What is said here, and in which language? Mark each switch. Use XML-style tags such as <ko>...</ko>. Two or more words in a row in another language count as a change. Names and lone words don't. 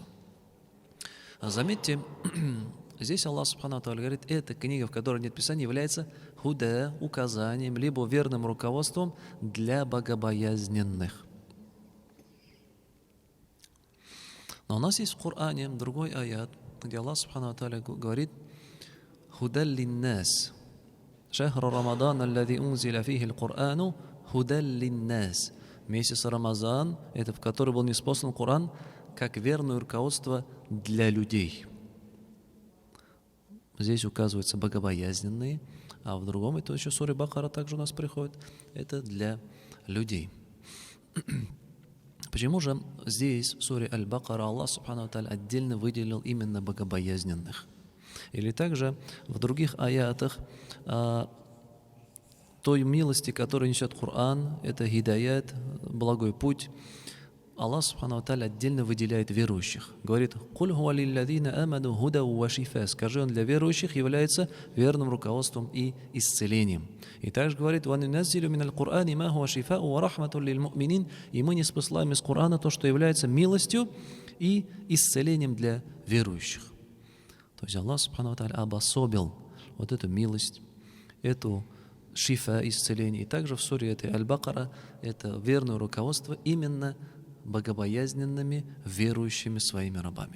<ru>Заметьте, здесь Аллах</ru> <ar>سبحانه وتعالى</ar> <ru>говорит: эта книга, в которой нет Писания, является худа, указанием, либо верным руководством для богобоязненных. Но у нас есть в Коране другой аят, где Аллах</ru> <ar>سبحانه وتعالى</ar> <ru>говорит:</ru> <ar>«هدى للناس، شهر رمضان، الذي أنزل فيه القرآن، هدى للناس».</ar> <ru>Месяц Рамазан, это в который был ниспослан Коран, как верное руководство для людей. Здесь указываются богобоязненные, а в другом, это еще суре Бакара также у нас приходит, это для людей. Почему же здесь, в суре Аль-Бакара, Аллах</ru> <ar>سبحانه وتعالى</ar> <ru>отдельно выделил именно богобоязненных? Или также в других аятах той милости, которую несет Коран, это хидаят, благой путь, Аллах</ru> <ar>سبحانه وتعالى</ar> <ru>отдельно выделяет верующих. Говорит:</ru> <ar>«قل هو للذين آمنوا هدى وشفاء».</ar> <ru>Скажи, он для верующих является верным руководством и исцелением. И также говорит:</ru> <ar>«وننزل من القرآن ما هو شفاء ورحمة للمؤمنين».</ar> <ru>И мы ниспослаем из Корана то, что является милостью и исцелением для верующих. То есть Аллах</ru> <ar>سبحانه وتعالى</ar> <ru>обособил вот эту милость, эту шифа, исцеление. И также в суре этой Аль-Бакара это верное руководство именно богобоязненными, верующими своими рабами.</ru>